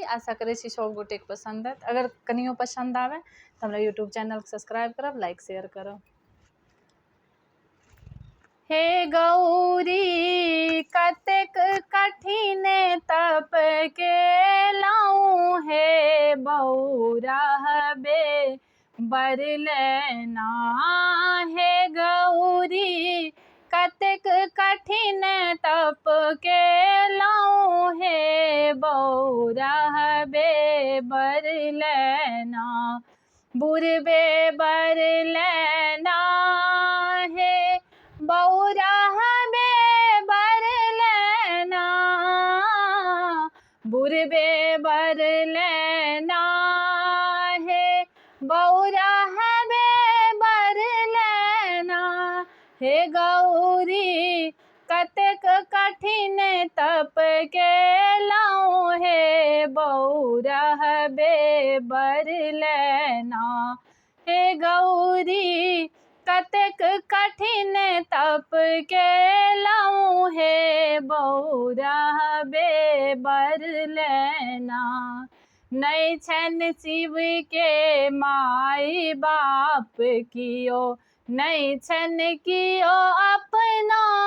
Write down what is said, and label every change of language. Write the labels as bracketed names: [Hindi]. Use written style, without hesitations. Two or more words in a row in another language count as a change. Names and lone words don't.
[Maithili] आशा करै छी सब गोटेके पसंद आयत। अगर कनियो पसंद आवे तऽ हमरा [English] YouTube channel subscribe [Maithili] करब, [English] like share [Maithili] करब। हे गौरी कतेक कठिन तप केलहुँ, हे बौराहबे बरलैना। हे गौरी कतेक कठिन तप केलहुँ, हे बौराहबे बरलैना। बुरबे बरलैना, हे बौराहबे बरलैना। बुरबे बरलैना, हे बौराहबे बरलैना। हे गौरी कतेक कठिन तप केलहुँ, हे बौराहबे बरलैना। हे गौरी कतेक कठिन तप केलहुँ, हे बौराहबे बरलैना। नहि छनि शिवके माय बाप कियो, नहि छनि कियो अपना।